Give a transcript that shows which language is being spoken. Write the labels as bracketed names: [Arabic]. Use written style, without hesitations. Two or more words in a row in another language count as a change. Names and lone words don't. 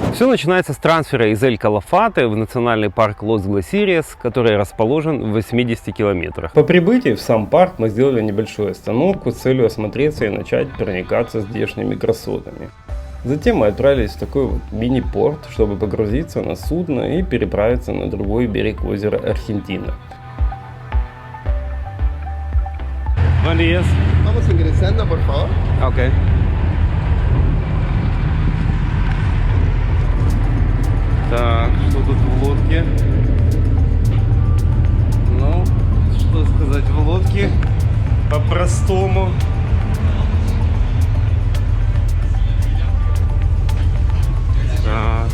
[Russian] Все начинается с трансфера из Эль Калафате в национальный парк Лос-Гласириес, который расположен в 80 километрах. По прибытии в сам парк мы сделали небольшую остановку с целью осмотреться и начать проникаться здешними красотами. Затем мы отправились в такой вот мини-порт, чтобы погрузиться на судно и переправиться на другой берег озера Аргентина. [Spanish] Buenos días. Vamos ingresando, por favor. [Russian] Okay. Так, что тут в лодке? Ну, что сказать в лодке по-простому. Так.